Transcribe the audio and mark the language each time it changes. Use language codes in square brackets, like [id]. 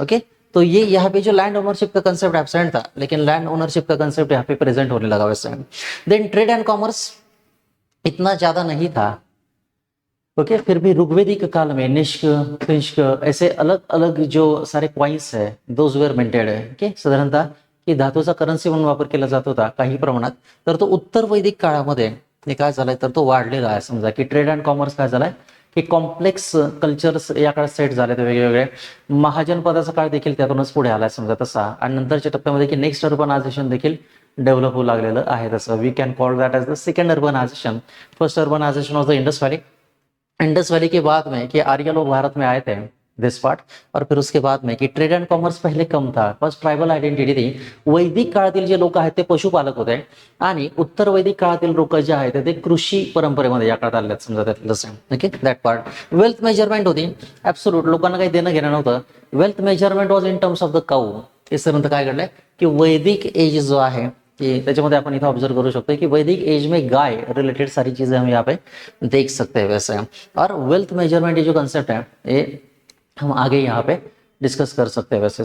[hi] Okay, तो ये यहाँ पे जो लैंड ओनरशिप का कंसेप्ट एब्सेंट था, लेकिन लैंड ओनरशिप का कंसेप्ट यहाँ पे प्रेजेंट होने लगा वैसे। देन ट्रेड एंड कॉमर्स इतना ज्यादा नहीं था। ओके, फिर भी ऋग्वेदिक काल में निष्क, कृष्क, ऐसे अलग अलग जो सारे कॉइन्स है, [en] those were minted [hi] है। [mr] ओके, साधारणतः की धातूचा करन्सी म्हणून वापर केला जात होता काही प्रमाणात, तर तो उत्तर वैदिक काळामध्ये हे काय झालंय तर तो वाढलेला आहे। समजा की ट्रेड अँड कॉमर्स काय झालाय की कॉम्प्लेक्स कल्चर्स या काळात सेट झाले, ते वेगवेगळे महाजनपदाचा काळ देखील त्यातूनच पुढे आलाय समजा तसा, आणि नंतरच्या टप्प्यामध्ये की नेक्स्ट अर्बनायझेशन देखील डेव्हलप होऊ लागलेलं आहे तसं। [en] We can call that as the second urbanisation. First urbanisation of the Indus valley, [hi] Indus valley के बाद में कि आर्य लोग भारत में आए थे, दिस पार्ट, और फिर उसके बाद में कि ट्रेड एंड कॉमर्स पहिले कम था, फर्स्ट ट्रायबल आयडेंटिटी थी। [mr] वैदिक काळातील जे लोक आहेत ते पशुपालक होते, आणि उत्तर वैदिक काळातील लोक जे आहेत ते कृषी परंपरेमध्ये या काळात आले समजा त्यातलं। Okay, that part. Wealth measurement होती ऍब्सोल्यूट, लोकांना काही देणं घेणं नव्हतं। [en] Wealth measurement was in terms of the cow. [mr] हे नंतर काय घडलंय की वैदिक एज जो आहे कि त्याच्यामध्ये आपण इथं ऑब्जर्व करू शकतो [hi] कि वैदिक एज में गाय रिलेटेड सारी चीजें हम यहाँ पे देख सकते हैं वैसे। और वेल्थ मेजरमेंट ये जो कंसेप्ट है ये हम आगे यहाँ पे डिस्कस कर सकते हैं वैसे।